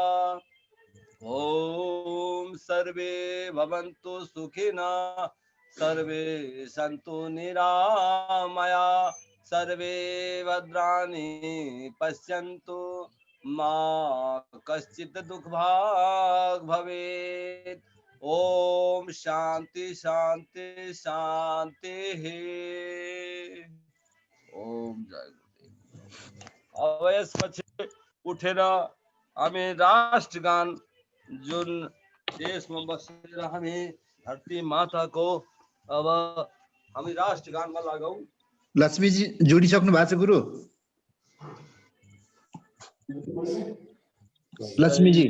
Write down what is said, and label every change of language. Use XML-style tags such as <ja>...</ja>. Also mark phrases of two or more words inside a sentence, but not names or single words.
<sa>ओम सर्वे भवन्तु सुखिनः सर्वे सन्तु निरामया सर्वे भद्राणि पश्यन्तु मा कश्चित् दुःखभाग् भवेत्। ओम शांति शांति शांति। ओम जय गुरुदेव।</sa> <ne>अब यसपछि उठेर हामी राष्ट्रगान जुन देशमा बसेर हामी धरती माताको अब हामी राष्ट्रगानमा लागौं। लक्ष्मीजी जोडिसक्नु भएको छ गुरु? लक्ष्मीजी</ne>